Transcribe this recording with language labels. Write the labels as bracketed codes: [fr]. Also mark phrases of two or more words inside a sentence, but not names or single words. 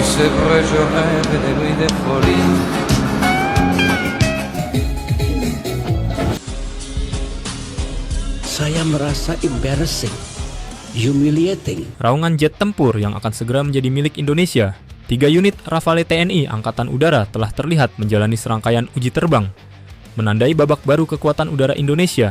[fr] c'est vrai, je rêve des nuits de folie. [id] Saya merasa [en] embarrassing, humiliating. [id] Raungan jet tempur yang akan segera menjadi milik Indonesia. 3 unit Rafale TNI Angkatan Udara telah terlihat menjalani serangkaian uji terbang, menandai babak baru kekuatan udara Indonesia.